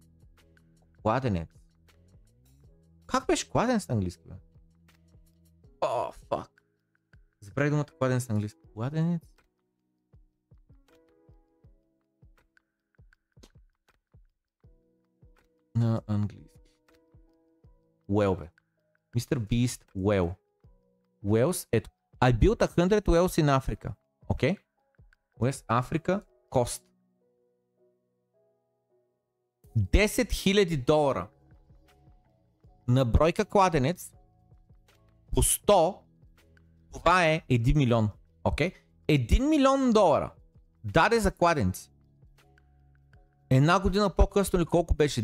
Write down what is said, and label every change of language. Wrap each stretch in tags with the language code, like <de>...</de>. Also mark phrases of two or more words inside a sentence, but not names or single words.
<bg>Как беше кладенец на английски? Фак. Забравих думата кладенец на английски. Кладенец. На английски.</bg> <en>Well, бе. Mr. Beast well. Wells, ето. I built 100 wells in Africa. Okay? West Africa cost.</en> <bg>$10,000 на бройка кладенец по 100, това е 1 милион. Okay? $1 милион даде за кладенци. Една година по-късно или колко беше?</bg>